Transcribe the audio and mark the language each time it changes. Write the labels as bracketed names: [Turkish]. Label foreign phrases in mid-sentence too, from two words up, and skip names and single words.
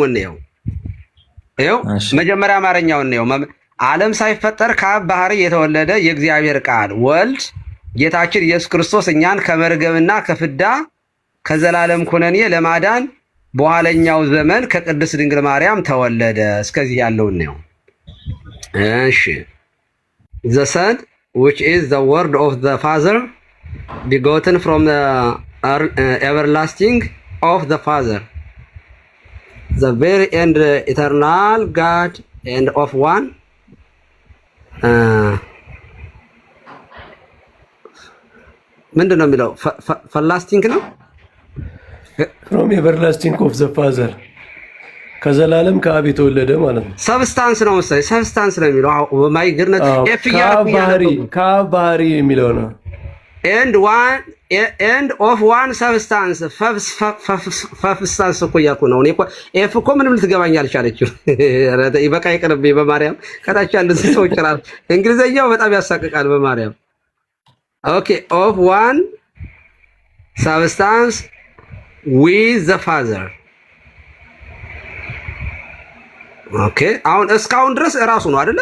[Amharic] ነው ይኸው መጀመሪያ አማርኛውን ነው ዓለም ሳይፈጠር ከአብ ባህሪ የተወለደ የእግዚአብሔር ቃል ወልድ ጌታችን ኢየሱስ ክርስቶስ እኛን ከመርገምና ከፍዳ ከዘላለም ኩነኔ ለማዳን በኋለኛው ዘመን ከቅድስት ድንግል ማርያም ተወለደ እስከዚህ ያለው ነው እሺ [English] the son which is the word of the father begotten from the everlasting of the father the very and eternal God and of one [Amharic] ምንድነው የሚለው ፈላስቲንግ ነው [English] from everlasting of the father [Amharic] ከዘላለም ከአብ የተወለደ ማለት ነው። ሰብስታንስ ነው መሰለኝ፣ ሰብስታንስ ነው የሚለው ማይ ግርነት ከአብ ባህሪ የሚለው ነው። [English] and of one substance fubstance [Amharic] እኮ እያልኩ ነው እኔ እኮ ኤፍ እኮ ምንም ልትገባኝ አልቻለችም። በቃ ይቅርብኝ በማርያም ከታች ያሉት ሰዎች ራሱ እንግሊዘኛው በጣም ያሳቅቃል በማርያም። [English] okay of one substance with the father። [Amharic] ኦኬ አሁን እስካሁን ድረስ ራሱ ነው አይደለ?